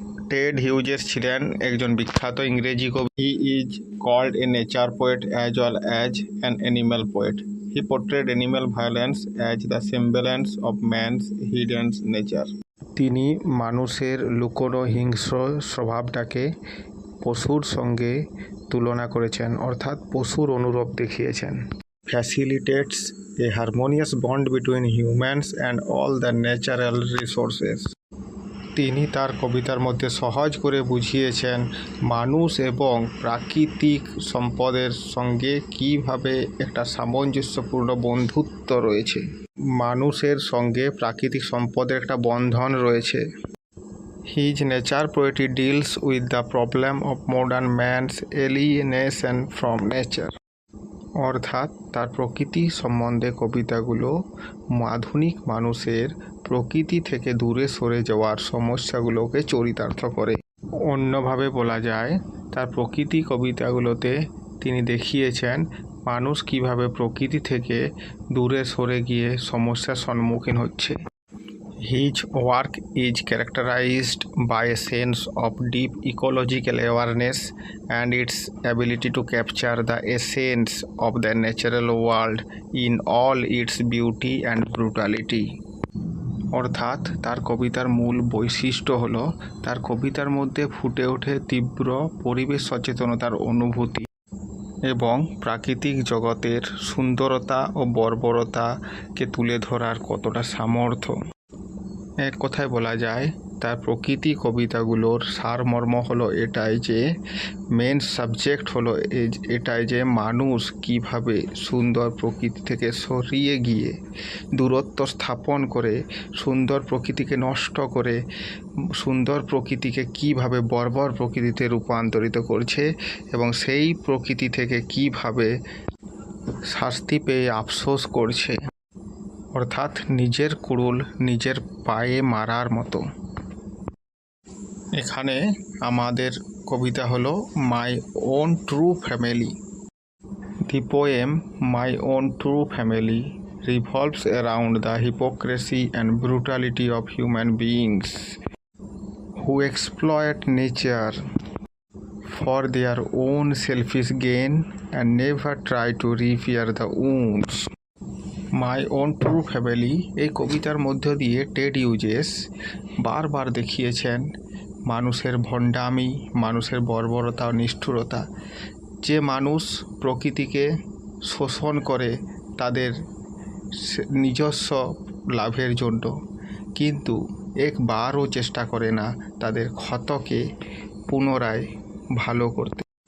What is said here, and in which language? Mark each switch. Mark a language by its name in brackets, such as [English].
[Bangla] Ted Hughes ছিলেন একজন বিখ্যাত ইংরেজি কবি। [English] He is called a nature poet as well as an animal poet. He portrayed animal violence as the semblance of man's hidden nature. [Bangla] তিনি মানুষের লুকোনো হিংস্র স্বভাবটাকে পশুর সঙ্গে তুলনা করেছেন, অর্থাৎ পশুর অনুরূপ দেখিয়েছেন। [English] Facilitates a harmonious bond between humans and all the natural resources. [Bangla] তিনি তার কবিতার মধ্যে সহজ করে বুঝিয়েছেন মানুষ এবং প্রাকৃতিক সম্পদের সঙ্গে কিভাবে একটা সামঞ্জস্যপূর্ণ বন্ধুত্ব রয়েছে। মানুষের সঙ্গে প্রাকৃতিক সম্পদের একটা বন্ধন রয়েছে। [English] His nature poetry deals with the problem of modern man's alienation from nature. [Bangla] অর্থাৎ তার প্রকৃতি সম্বন্ধে কবিতাগুলো আধুনিক মানুষের প্রকৃতি থেকে দূরে সরে যাওয়ার সমস্যাগুলোকে চরিতার্থ করে। অন্যভাবে বলা যায়, তার প্রকৃতি কবিতাগুলোতে তিনি দেখিয়েছেন মানুষ কিভাবে প্রকৃতি থেকে দূরে সরে গিয়ে সমস্যার সম্মুখীন হচ্ছে। [English] His work is characterized by a sense of deep ecological awareness and its ability to capture the essence of the natural world in all its beauty and brutality. [Bangla] অর্থাৎ তার কবিতার মূল বৈশিষ্ট্য হলো তার কবিতার মধ্যে ফুটে ওঠে তীব্র পরিবেশ সচেতনতার অনুভূতি এবং প্রাকৃতিক জগতের সুন্দরতা ও বর্বরতাকে তুলে ধরার কতটা সামর্থ্য। এক কথায় বলা যায়, তার প্রকৃতি কবিতাগুলোর সারমর্ম হলো এটাই যে মেন সাবজেক্ট হলো এটাই যে মানুষ কিভাবে সুন্দর প্রকৃতি থেকে সরিয়ে গিয়ে দূরত্ব স্থাপন করে সুন্দর প্রকৃতিকে নষ্ট করে সুন্দর প্রকৃতিকে কিভাবে বর্বর প্রকৃতিতে রূপান্তরিত করছে এবং সেই প্রকৃতি থেকে কিভাবে শাস্তি পেয়ে আফসোস করছে, অর্থাৎ নিজের কুড়ুল নিজের পায়ে মারার মতো। এখানে আমাদের কবিতা হলো my own true family. [English] The poem my own true family revolves around the hypocrisy and brutality of human beings who exploit nature for their own selfish gain and never try to repair the wounds. [Bangla] My own true family এই কবিতার মধ্য দিয়ে Ted Hughes বারবার দেখিয়েছেন মানুষের ভণ্ডামি, মানুষের বর্বরতা ও নিষ্ঠুরতা। যে মানুষ প্রকৃতিকে শোষণ করে তাদের নিজস্ব লাভের জন্য, কিন্তু একবারও চেষ্টা করে না তাদের ক্ষতকে পুনরায় ভালো করতে।